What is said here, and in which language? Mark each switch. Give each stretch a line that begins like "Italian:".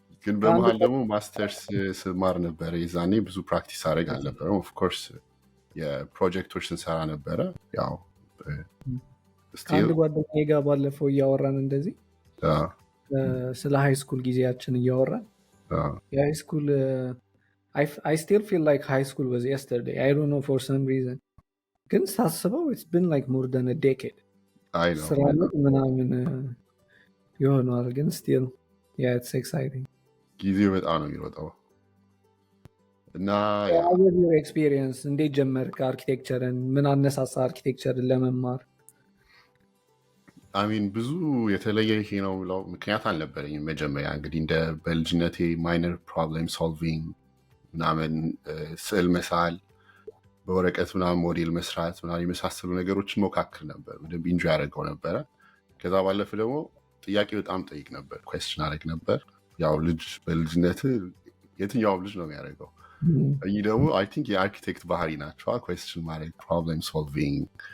Amharic: ግን በመሀል ደግሞ ማስተርስ ስማር ነበረ። የዛኔ ብዙ ፕራክቲስ አድረግ አልነበረም። ኦፍኮርስ የፕሮጀክቶች ስንሰራ ነበረ። ያው ከአንድ ጓደኛዬ ጋር ባለፈው እያወራን እንደዚህ ስለ ሃይ ስኩል ጊዜያችን እያወራን የሃይ ስኩል
English: I still feel like high school was yesterday. I don't know for some reason.
Amharic: ግን ሳስበው
English: it's been like more than a decade.
Amharic: ስራ ምናምን ይሆናል ግን
English: still yeah it's exciting.
Amharic: ጊዜው በጣም ነው የሚሮጠው እና
English: your experience
Amharic: እንዴት ጀመርክ አርኪቴክቸርን? ምን አነሳሳ አርኪቴክቸርን ለመማር? አሚን ብዙ የተለየ ይሄ ነው ብለው ምክንያት አልነበረኝም። መጀመሪያ እንግዲህ እንደ በልጅነቴ ማይነር ፕሮብሌም ሶልቪንግ ምናምን ስዕል መሳል፣ በወረቀት ምናምን ሞዴል መስራት ምናምን የመሳሰሉ ነገሮችን ሞካክር ነበር። በደንብ ኢንጆይ ያደርገው ነበረ። ከዛ ባለፈ ደግሞ ጥያቄ በጣም ጠይቅ ነበር፣ ኩዌስችን አደረግ ነበር። ያው ልጅ በልጅነት የትኛውም ልጅ ነው የሚያደርገው። እኚህ ደግሞ አይ ቲንክ የአርኪቴክት ባህሪ ናቸው። ኩዌስችን ማድረግ፣ ፕሮብሌም ሶልቪንግ፣